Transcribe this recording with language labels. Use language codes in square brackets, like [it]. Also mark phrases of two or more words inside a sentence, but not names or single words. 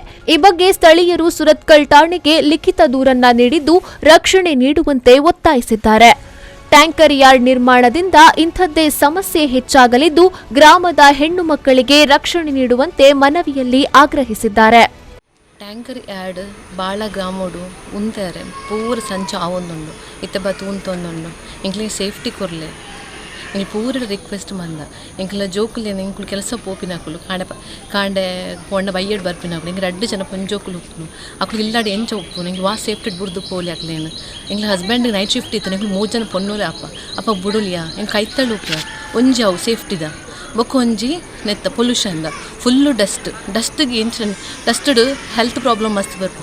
[kn] ಈ ಬಗ್ಗೆ ಸ್ಥಳೀಯರು ಸುರತ್ಕಲ್ ಠಾಣೆಗೆ ಲಿಖಿತ ದೂರನ್ನ ನೀಡಿದ್ದು ರಕ್ಷಣೆ ನೀಡುವಂತೆ ಒತ್ತಾಯಿಸಿದ್ದಾರೆ. [en] tanker yard [kn] ನಿರ್ಮಾಣದಿಂದ ಇಂಥದ್ದೇ ಸಮಸ್ಯೆ ಹೆಚ್ಚಾಗಲಿದ್ದು, ಗ್ರಾಮದ ಹೆಣ್ಣು ಮಕ್ಕಳಿಗೆ ರಕ್ಷಣೆ ನೀಡುವಂತೆ ಮನವಿಯಲ್ಲಿ ಆಗ್ರಹಿಸಿದ್ದಾರೆ. [en] tanker yard [tcy] ಬಾಳ ಗ್ರಾಮೋಡು ಉಂತಾರೆ ಪೂರ ಸಂಚ ಆವೊಂದುಂಡು ಇತ್ತ ಬತ್ತು ಉಂತೊಂದುಂಡು ಇಂಕ್ಲಿಗೆ ಸೇಫ್ಟಿ ಕೊರ್ಲೆ ಇಂಕ್ಲು ಪೂರ ರಿಕ್ವೆಸ್ಟ್ ಮಂದ ಇಂಕ್ಲ ಜೋಕುಲೇನು ಇಂಕ್ಲು ಕೆಲಸ ಪೋಪಿನಾಕುಲು ಕಾಂಡೆ ಕೊಂಡ ಬೈಯಡ್ ಬರ್ಪಿನಾಕುಲು ಇಂಗೆ 2 ಜನ ಪಂಜೋಕುಲು ಉಪ್ಪುನು ಅಕ್ಲು ಇಲ್ಲಾಡಿ ಎಂಚ ಉಪ್ಪುನು ಇಂಗೆ ವಾಸ್ ಸೇಫ್ಟಿ ಬುಡ್ದು ಪೋಲಿ ಹಾಕ್ಲೇನು ಇಂಗ್ಲ [en] husband night shift [tcy] ಇತ್ತು ಇಂಕ್ಲು 3 ಜನ ಪೊನ್ನೂಲೆ ಅಪ್ಪ ಬುಡುಲಿಯಾ ಇಂಗೆ ಕೈತಳ್ಳು ಉಪ್ಪ ಒಂಜಿ ಅವು ಸೇಫ್ಟಿದ ಬೊಕ್ಕೊಂಜಿ ನೆತ್ತ ಪೊಲ್ಯೂಷನ್ದ ಫುಲ್ಲು ಡಸ್ಟ್ಗೆ ಏನು ಡಸ್ಟಡ್ [en] health problem [tcy] ಮಸ್ತ್ ಬರ್ಪು.